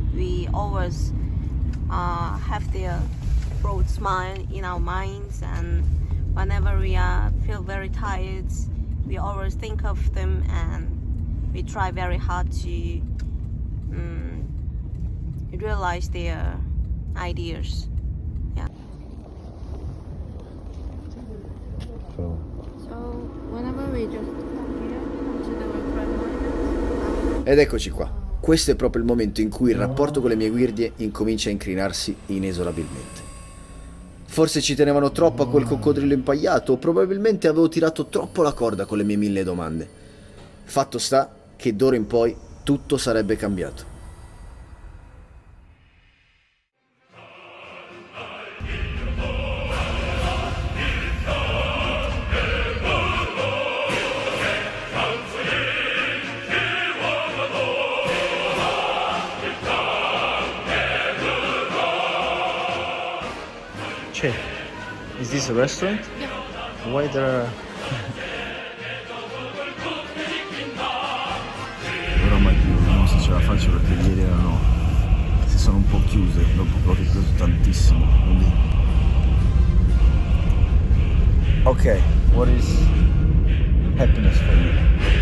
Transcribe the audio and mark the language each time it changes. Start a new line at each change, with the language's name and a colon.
English: We always have their broad smile in our minds, and whenever we feel very tired, we always think of them, and we try very hard to realize their ideas. Yeah. So whenever we just come here, come to the Grand Monument.
Italian: Ed eccoci qua. Questo è proprio il momento in cui il rapporto con le mie guardie incomincia a incrinarsi inesorabilmente. Forse ci tenevano troppo a quel coccodrillo impagliato, o probabilmente avevo tirato troppo la corda con le mie 1000 domande. Fatto sta che d'ora in poi tutto sarebbe cambiato.
English: Che, is this a restaurant? Yeah. Why there are...
Italian: Però mai più, vediamo se ce la faccio perché ieri si sono un po' chiuse dopo che ho ripreso tantissimo. Quindi...
English: Ok, what is happiness for you?